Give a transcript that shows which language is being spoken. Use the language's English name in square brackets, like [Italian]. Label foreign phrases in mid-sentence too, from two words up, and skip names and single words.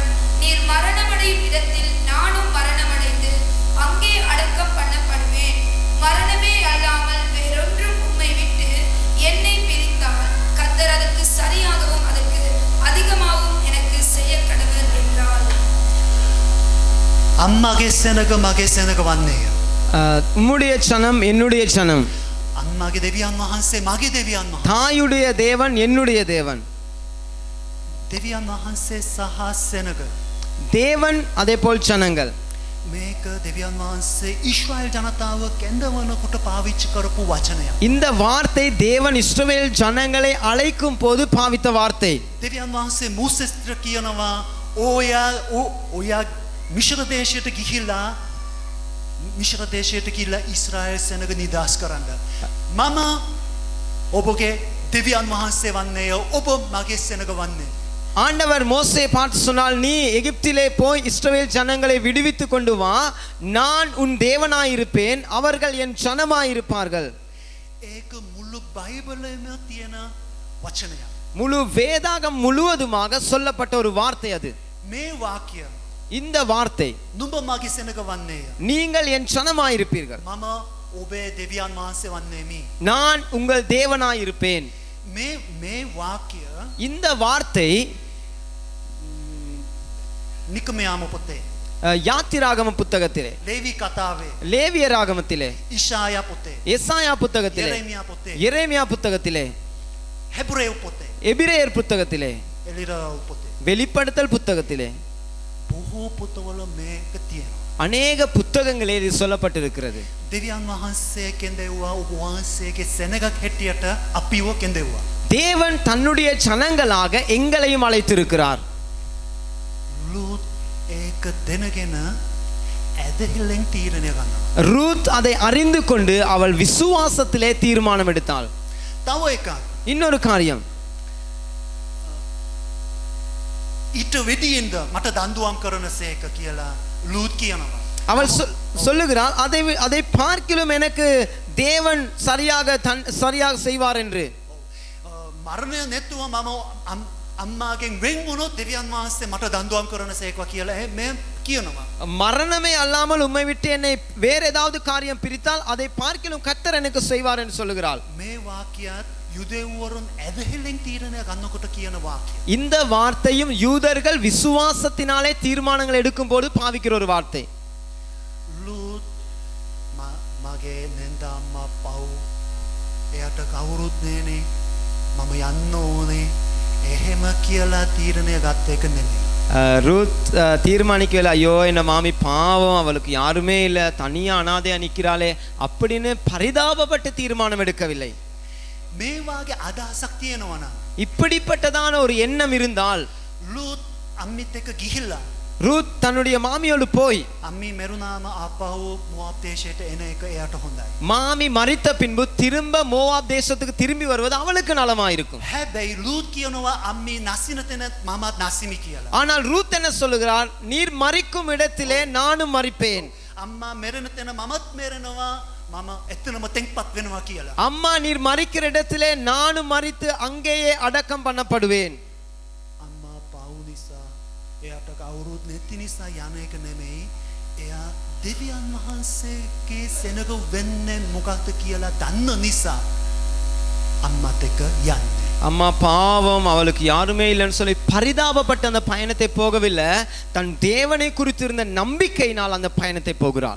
[Tamil] நீர் மரணமடையும் இடத்தில் நானும் மரணமடைந்து அங்கே அடக்கம் பண்ணப்படுவேன். மரணமே அல்லாமல் வேறொன்றும் உம்மை விட்டு என்னை பிரித்தால் கர்த்தர் அதற்கு சரியாகவும் அதற்கு அதிகமாகவும் எனக்கு செய்ய கடவர் என்றார். [Sinhala] අම්මගේ සෙනග මගේ සෙනග වන්නේය. [Tamil] உம்முடைய சனம் என்னுடைய சனம், [Sinhala] අම්මගේ දෙවියන් වහන්සේ මගේ දෙවියන් වහන්සේ. [Tamil] தாயுடைய தேவன் என்னுடைய தேவன். [Sinhala] දෙවියන් වහන්සේ සහ සෙනග [Tamil] தேவன் அதேபோல் சனங்கள். [Sinhala] මේක දෙවියන් වහන්සේ ඊශ්‍රායල් ජනතාව කැඳවනකොට පාවිච්චි කරපු වචනයක්. [Tamil] இந்த வார்த்தை தேவன் இஸ்ரவேல் ஜனங்களை அழைக்கும் போது பாவித்த வார்த்தை. [Sinhala] දෙවියන් වහන්සේ මූසෙස්ට කියනවා ඔයා මිශ්‍ර දේශයට ගිහිල්ලා ඊශ්‍රායල් සෙනග නිදහස් කරන්න. මම ඔබගේ දෙවියන් වහන්සේ වන්නේය. ඔබ මගේ සෙනග වන්නේ. [Tamil] ஆண்டவர் மோசே பார்த்து சொன்னால், நீ எகிப்திலே போய் இஸ்ரவேல் ஜனங்களை விடுவித்து கொண்டு வா, நான் உன் தேவனாயிருப்பேன், அவர்கள் என் ஜனமாயிருப்பார்கள். [Sinhala] ඒක මුළු බයිබලෙම තියෙන වචනයක්. [Tamil] முழு வேதாகம் முழுவதுமாக சொல்லப்பட்ட ஒரு வார்த்தை அது. [Sinhala] මේ වාක්‍ය [Tamil] இந்த வார்த்தை, [Sinhala] නුඹ මගේ සෙනග වන්නේය. [Tamil] நீங்கள் என் ஜனமாயிருப்பீர்கள், [Sinhala] මම ඔබේ දෙවියන් වහන්සේ වන්නේමි. [Tamil] நான் உங்கள் தேவனாயிருப்பேன். [Sinhala] මේ වාක්‍ය [Tamil] இந்த வார்த்தை [Sinhala] නිකමයාම පොතේ [Tamil] யாத்திராகம புத்தகத்திலே, [Sinhala] ලේවි කතාවේ [Tamil] லேவியராகமத்திலே, [Sinhala] ඉෂායා පොතේ [Tamil] எசாயா புத்தகத்திலே, [Sinhala] යෙරෙමියා පොතේ [Tamil] எரேமியா புத்தகத்திலே, [Sinhala] හෙබ්‍රේව් පොතේ [Tamil] எபிரேயர் புத்தகத்திலே, [Sinhala] එලිරාව් පොතේ [Tamil] வெளிப்படுத்தல் புத்தகத்திலே [Sinhala] බොහෝ පොතවල මේක තියෙනවා. [Tamil] அநேக புத்தகங்களே இது சொல்லப்பட்டிருக்கிறது. [Sinhala] දෙවියන් වහන්සේ කෙන්දෙව්වා ඔබ වහන්සේගේ සෙනගක් හැටියට අපිව කෙන්දෙව්වා. [Tamil] தேவன் தன்னுடைய ஜனங்களாக எங்களையும் அழைத்திருக்கிறார். [Sinhala] ලූත් ඒක දැනගෙන ඇදහිල්ලෙන් තීරණය ගන්නවා. [Tamil] ரூத் அதை அறிந்து கொண்டு அவள் விசுவாசத்திலே தீர்மானம் எடுத்தாள். [Sinhala] තව එකක් [Tamil] இன்னொரு காரியம், [Sinhala] ඊට වෙඩියෙන්ද මට දඬුවම් කරනසේක කියලා ලූත් කියනවා. [Tamil] அவள் சொல்லுகிறாள், அதை பார்க்கிலும் எனக்கு தேவன் சரியாக செய்வார் என்று. [Sinhala] මරණය නැතුව මම අම්මාගෙන් වෙන් වුණොත් දෙවියන් වහන්සේ මට දඬුවම් කරනසේක කියලා මේ කියනවා. [Tamil] மரணமே அல்லாமல் உம்மை விட்டு என்னை வேற ஏதாவது காரியம் பிரித்தால் அதை பார்க்கிலும் கர்த்தர் எனக்கு செய்வார் என்று சொல்லுகிறாள். [Sinhala] මේ වාක්‍යයත් යුදෙව්වරුන් ඇදහිල්ලෙන් තීරණය ගන්නකොට කියන වාක්‍යය. [Tamil] இந்த வார்த்தையும் யூதர்கள் விசுவாசத்தினாலே தீர்மானங்கள் எடுக்கும் போது பாவிக்கிற ஒரு வார்த்தை. [Sinhala] ලූත් මගේ නැන්ද අම්මා පව් එයාට කවුරුත් නෑනේ මම යන්න ඕනේ එහෙම කියලා තීරණය ගත්ත එක නෙමෙයි. [Tamil] ரூத் தீர்மானிக்கல, ஐயோ என்ன மாமி பாவம், அவளுக்கு யாருமே இல்லை, தனியா அனாதையா நிற்கிறாளே அப்படின்னு பரிதாபப்பட்டு தீர்மானம் எடுக்கவில்லை. [Sinhala] මේ වාගේ අදහසක් තියෙනවා නම් [Tamil] இப்படிப்பட்டதான ஒரு எண்ணம் இருந்தால், [Sinhala] ලූත් අම්මිත් එක්ක ගිහිල්ලා [Tamil] ரூத் தன்னுடைய மாமியோடு போய் [Sinhala] අම්මි මෙරුණාම ආපහු මොආබ් දේශයට එන එක එයාට හොඳයි. [Tamil] மாமி மரித்த பின்பு திரும்ப மோவாப் தேசத்துக்கு திரும்பி வருவது அவளுக்கு நலமாயிருக்கும். [Sinhala] හැබැයි ලූත් කියනවා අම්මි නසින තැන මමත් නසිමි කියලා. [Tamil] ஆனால் ரூத் என்ன சொல்லுகிறார், நீர் மரிக்கும் இடத்திலே நானும் மரிப்பேன். [Sinhala] අම්මා මෙරෙන තැන මමත් මෙරෙනවා මම එතනම තෙන්පත් වෙනවා කියලා. [Tamil] அம்மா நீர் மரிக்கிற இடத்திலே நானும் மரித்து அங்கேயே அடக்கம் பண்ணப்படுவேன். [Sinhala] අම්මා පව් නිසා එයාට කවුරුත් නැති නිසා යන එක නෙමෙයි එයා දෙවියන් වහන්සේගේ සෙනග වෙන්නේ මොකක්ද කියලා දන්න නිසා අම්මත් එක්ක යන්නේ. [Tamil] அம்மா பாவம், அவளுக்கு யாருமே இல்லைன்னு சொல்லி பரிதாபப்பட்ட அந்த பயணத்தை போகவில்லை, தன் தேவனை குறித்து இருந்த நம்பிக்கையினால் அந்த பயணத்தை போகிறாள்.